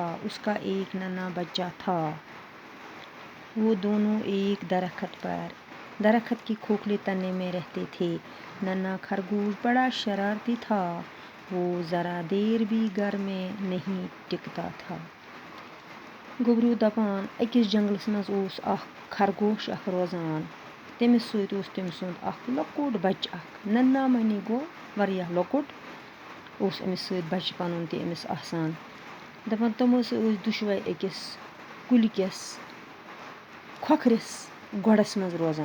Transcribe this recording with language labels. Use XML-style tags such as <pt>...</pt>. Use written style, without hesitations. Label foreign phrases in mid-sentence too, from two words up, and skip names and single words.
<ur>اس کا ایک ننھا بچہ تھا. وہ دونوں ایک درخت کے کھوکھلے تنے میں رہتے تھے. ننھا خرگوش بڑا شرارتی تھا. وہ ذرا دیر بھی گھر میں نہیں ٹکتا تھا.</ur> <ks>گوبرو دپان أکِس جنگلس منٛز اوس اکھ خرگوش اکھ روزان. تٔمِس سۭتۍ اوس تٔمۍ سُنٛد اکھ لۄکُٹ بچہٕ اکھ. ننھا معنی گوٚو واریاہ لۄکُٹ. اوس أمِس سۭتۍ بچہٕ پنُن تہِ أمِس آسان. دپان تِم ٲسۍ دۄشوے أکِس کُلہِ کِس کھۄکھرِس گۄڈس منٛز روزان.</ks>